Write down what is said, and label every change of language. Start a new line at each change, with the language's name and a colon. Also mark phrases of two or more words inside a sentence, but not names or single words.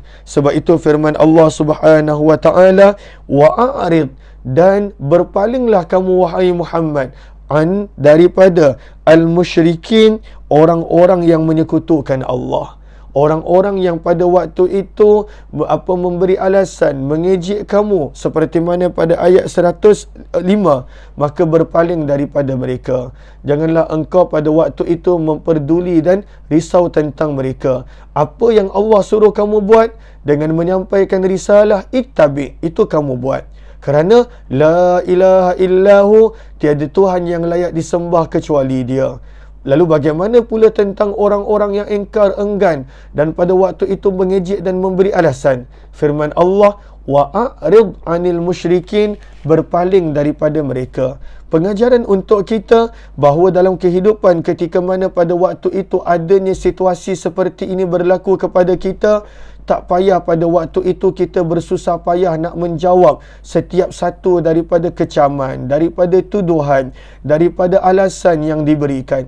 Malay: Sebab itu firman Allah
Arabic: سبحانه وتعالى,
Malay: wa'arid, dan berpalinglah kamu wahai Muhammad, an, daripada al-musyrikin, orang-orang yang menyekutukan Allah. Orang-orang yang pada waktu itu memberi alasan, mengejek kamu seperti mana pada ayat 105, maka berpaling daripada mereka. Janganlah engkau pada waktu itu memperduli dan risau tentang mereka. Apa yang Allah suruh kamu buat dengan menyampaikan risalah, ittabi, itu kamu buat.
Arabic: Kerana لا إله إلا هو,
Malay: tiada Tuhan yang layak disembah kecuali Dia. Lalu bagaimana pula tentang orang-orang yang ingkar, enggan dan pada waktu itu mengejek dan memberi alasan? Firman Allah,
Arabic: وأعرض عن المشركين,
Malay: berpaling daripada mereka. Pengajaran untuk kita bahawa dalam kehidupan ketika mana pada waktu itu adanya situasi seperti ini berlaku kepada kita, tak payah pada waktu itu kita bersusah payah nak menjawab setiap satu daripada kecaman, daripada tuduhan, daripada alasan yang diberikan.